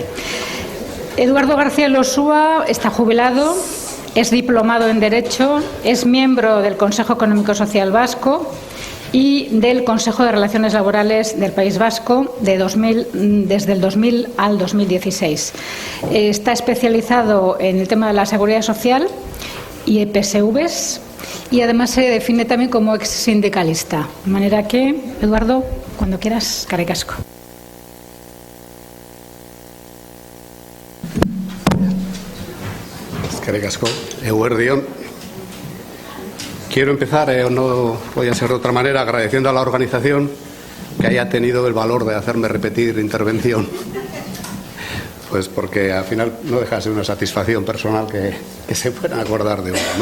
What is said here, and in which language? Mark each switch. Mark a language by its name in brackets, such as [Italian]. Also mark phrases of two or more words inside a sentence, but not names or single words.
[Spanish] Eduardo García Elosua está jubilado, es diplomado en Derecho, es miembro del Consejo Económico Social Vasco y del Consejo de Relaciones Laborales del País Vasco desde el 2000 al 2016. Está especializado en el tema de la Seguridad Social y EPSVs, y además se define también como ex sindicalista. De manera que, Eduardo, cuando quieras, [Basque] eskerrik asko. Eskerrik asko, eguerdion. [Spanish] Quiero empezar, no voy a ser de otra manera, agradeciendo a la organización que haya tenido el valor de hacerme repetir intervención. Pues porque al final no deja de ser una satisfacción personal que se puedan acordar de uno, ¿no?